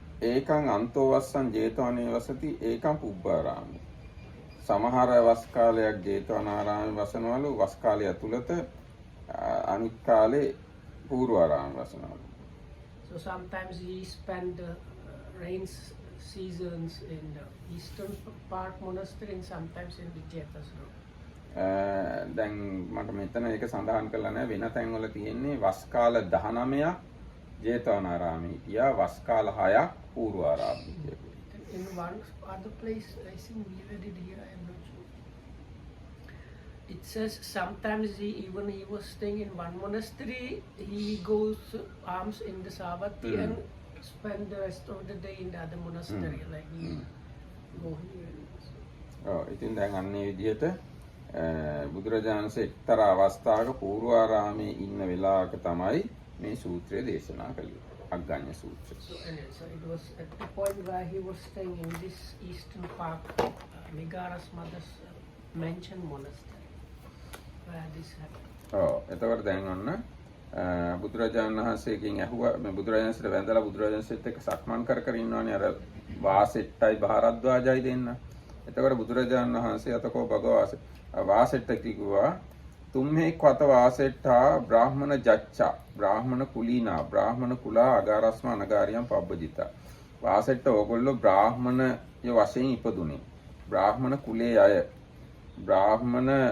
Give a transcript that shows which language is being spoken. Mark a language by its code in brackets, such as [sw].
[pi] ඒකං අන්තෝවස්සං ජේතවනේ වසති ඒකං පුබ්බාරාමේ. [si] සමහර වස් කාලයක් ජේතවනාරාමේ වසනවලු, වස් කාලය ඇතුළත අනිත් කාලේ පූර්වාරාමේ වසනවලු. [en] So sometimes he spent the rains seasons in the Eastern Park Monastery and sometimes in the Jetas Road. [si] දැන් මට මෙතන ඒක සඳහන් කරලා නැහැ වෙන තැන්වල තියෙන්නේ වස් කාල 19ක් ජේතවනාරාමයේ හිටියා වස් කාල 6ක් පූර්වාරාමයේ. [en] In one other place, I think we read it here, I'm not sure. It says sometimes even he was staying in one monastery, he goes alms in the Savatthi and spend the rest of the day in the other monastery, like we go here. [si] ඔව් ඉතින් දැන් අන්නේ විදිහට බුදුරජාණන් වහන්සේ එක්තරා අවස්ථාවක පූර්වාරාමයේ ඉන්න වෙලාවක තමයි මේ සූත්‍රය දේශනා කළේ අග්ගඤ්ඤ සූත්‍රය. [en] So anyway, so it was at the point where he was staying in this Eastern Park, Megara's mother's mansion monastery, where this happened. [si] ඔව් එතකොට දැන් ඔන්න බුදුරජාණන් වහන්සේගෙන් ඇහුවා මේ බුදුරජාණන්සේට වැඳලා බුදුරජාණන්සේත් එක්ක සක්මන් කර කර ඉන්නවනේ අර වාසෙට්ටයි භාරද්වාජයි දෙන්න. එතකොට බුදුරජාණන් වහන්සේ අතකෝ භගවාස වාසෙට්ට කිව්වා [pi] तुम्हे क्वत वासेट्टा ब्राह्मण जच्चा ब्राह्मण कुलीना ब्राह्मण कुला අගාරස්ම අනගාරියම් පබ්බජිතා [si] වාසෙට්ට ඕගොල්ලෝ බ්‍රාහ්මණ ය වශයෙන් ඉපදුනේ බ්‍රාහ්මණ කුලයේ අය බ්‍රාහ්මණ